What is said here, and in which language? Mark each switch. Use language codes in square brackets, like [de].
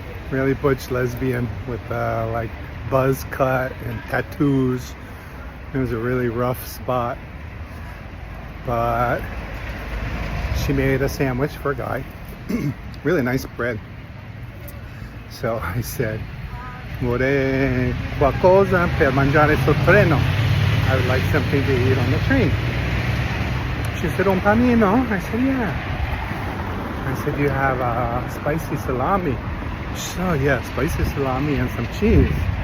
[en] Really butch lesbian with like buzz cut and tattoos. It was a really rough spot. But she made a sandwich for a guy. Really nice bread. So I said, [it] Vorrei qualcosa per mangiare sul treno. [en] I would like something to eat on the train. She said, [it] un pannino? [en] I said, yeah. I said, you have spicy salami. She said, oh yeah, spicy salami and some cheese.